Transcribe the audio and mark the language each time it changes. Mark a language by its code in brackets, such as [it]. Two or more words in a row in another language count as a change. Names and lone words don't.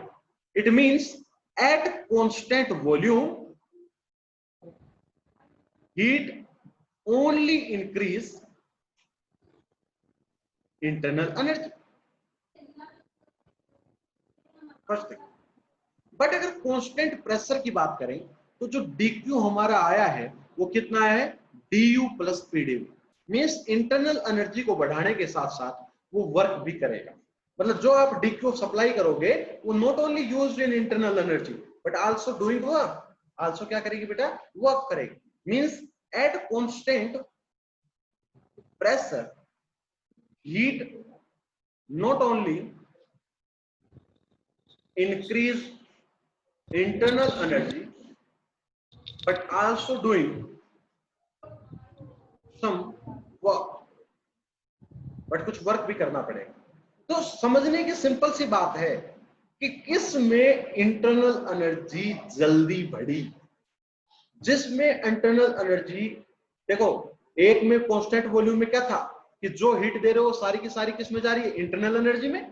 [en] it means at constant volume heat only increase internal energy. first thing. [hi] बट अगर [en] constant pressure [hi] की बात करें तो जो dq हमारा आया है वो कितना है, [en] du plus pdv. means internal energy [hi] को बढ़ाने के साथ साथ वो वर्क भी करेगा. मतलब जो आप [en] dq supply [hi] करोगे वो [en] not only used in internal energy but also doing work. [hi] आल्सो क्या करेगी बेटा, वर्क करेगी. [en] means at constant pressure heat not only increase internal energy but also doing some work, बट [hi] कुछ वर्क भी करना पड़ेगा। तो समझने की सिंपल सी बात है कि किस में [en] internal energy [hi] जल्दी बढ़ी। जिसमें [en] internal energy, [hi] देखो एक में [en] constant volume [hi] में क्या था कि जो हीट दे रहे हो सारी की सारी किस में जा रही है, [en] internal energy [hi] में।